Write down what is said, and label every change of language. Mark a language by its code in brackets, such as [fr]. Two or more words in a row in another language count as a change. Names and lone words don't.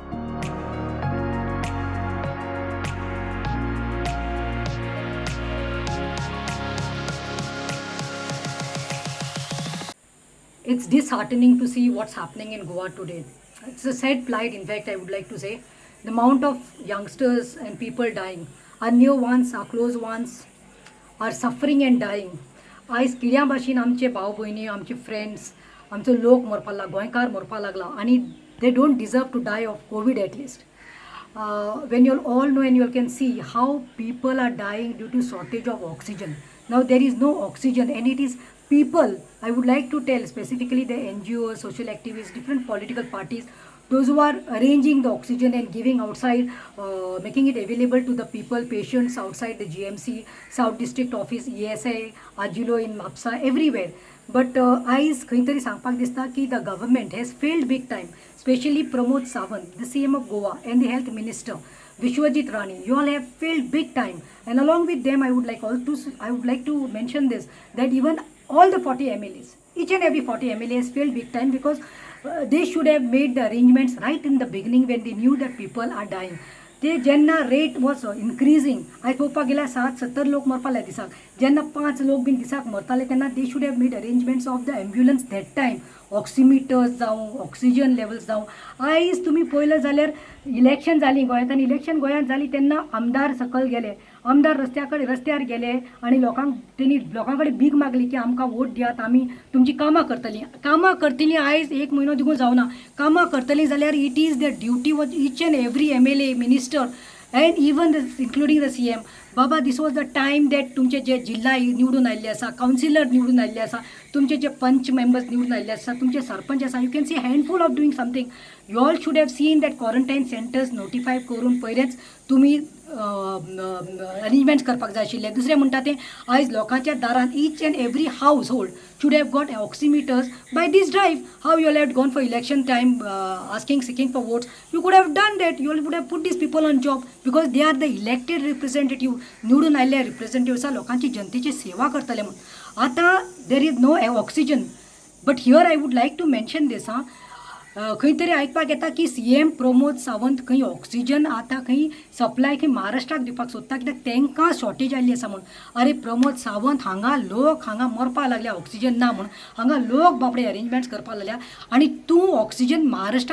[en] It's disheartening to see what's happening in Goa today. It's a sad plight, in fact, I would like to say. The amount of youngsters and people dying, our near ones, our close ones, are suffering and dying. [kok] आयज किड्या भाशेन आमचे भाव भयणी आमचे फ्रेंड्स आमचो लोक मरपा लागला गोंयकार मरपा लागला आनी [en] they don't deserve to die of Covid at least when you all know and you all can see how people are dying due to shortage of oxygen. Now there is no oxygen and it is people, I would like to tell specifically the NGOs, social activists, different political parties, those who are arranging the oxygen and giving outside, making it available to the people, patients outside the GMC, South District Office, ESI, Ajulo in Mapsa, everywhere. But [kok] आयज खंय तरी सांगपाक दिसता की [en] the government has failed big time, especially Pramod Sawant, the CM of Goa, and the health minister Vishwajit Rane. You all have failed big time, and along with them, I would like to mention this, that even all the 40 MLAs, each and every 40 MLAs failed big time because they should have made the arrangements right in the beginning when they knew that people are dying. [kok] ते जेन्ना [en] rate was increasing [kok] आयज पळोवपाक गेल्यार 60-70 लोक मरपाले दिसाक जेन्ना 5 लोक बीन दिसाक मरताले तेन्ना [en] they should have made arrangements of the ambulance that time [kok] ऑक्सिमिटर्स जावं ऑक्सिजन लेवल्स जावं आयज तुमी पळयलें जाल्यार इलेक्शन जालीं गोंयांत आनी इलेक्शन गोंयांत जालीं तेन्ना आमदार सकयल गेले आमदार रस्त्यार गेले आनी लोकां कडेन भीक मागली की आमकां वोट दियात आमी तुमची कामां करतलीं आयज 1 म्हयनो दिवूं जावना कामां करतलीं जाल्यार [en] it is the duty of each and every MLA minister and even including the CM. [kok] बाबा [en] this was the time that [kok] तुमचे जे जिल्हा निवडून आयिल्ले आसा कावन्सिलर निवडून आयिल्ले आसा तुमचे जे पंच मेंबर्स निवडून आयिल्ले आसा तुमचे सरपंच आसा [en] you can see handful of doing something you all should have seen that quarantine centers [kok] नोटिफाय करून पयलेंच तुमी अरेंजमेंट्स करपाक जाय आशिल्ले दुसरें म्हणटा तें आयज लोकांच्या दारान [en] each and every household should have got oximeters by this drive. How you all have gone for election time seeking for votes? You could have done that. You all would have put these people on job because they are the elected representative. [kok] निवडून आयिल्ले representatives लोकांची जनतेची सेवा करतले म्हणून आता [en] there is no oxygen. But here I would like to mention this. [kok] खंय तरी आयकपाक येता की CM प्रमोद सावंत खंय ऑक्सिजन आतां खंय सप्लाय खंय महाराष्ट्राक दिवपाक सोदता कित्याक तांकां शॉर्टेज आयिल्ली आसा म्हणून अरे प्रमोद सावंत लोक हांगा मरपा लागल्या ऑक्सिजन ना म्हणून हांगा लोक बापडे अरेंजमेंट्स करपा लागल्या आनी तूं ऑक्सिजन महाराष्ट्राक